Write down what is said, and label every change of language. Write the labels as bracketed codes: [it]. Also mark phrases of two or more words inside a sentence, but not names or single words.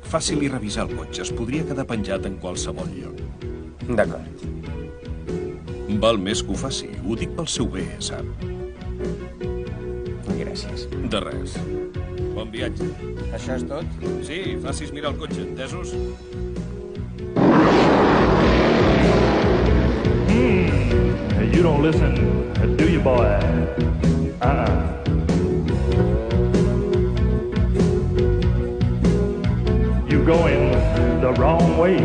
[ca] Fàcil-hi revisar el cotxe. Es podria quedar penjat en qualsevol lloc. D'acord. Val més que ho faci. Ho dic pel seu bé, sap? Gràcies. De res. Bon viatge. Això és tot? Sí, facis mirar el cotxe, entesos? [en] You don't listen, do you, boy? You going the wrong way.